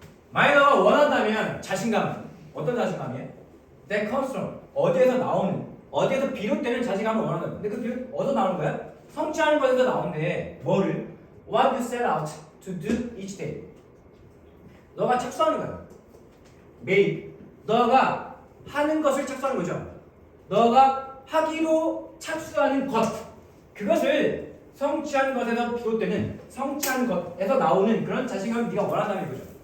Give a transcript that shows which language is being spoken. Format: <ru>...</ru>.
<ko>만약 너가 원한다면 자신감, 어떤 자신감이에요?</ko> <en>That comes from,</en> <ko>어디에서 나오는, 어디에서 비롯되는 자신감을 원한다. 근데 그 비롯 어디서 나오는 거야? 성취하는 것에서 나오는데 뭐를?</ko> <en>What you set out to do each day.</en> <ko>너가 착수하는 거야. 매일 너가 하는 것을 착수하는 거죠. 너가 하기로 착수하는 것, 그것을 성취하는 것에서 비롯되는, 성취하는 것에서 나오는 그런 자신감을 네가 원한다는 거죠.</ko>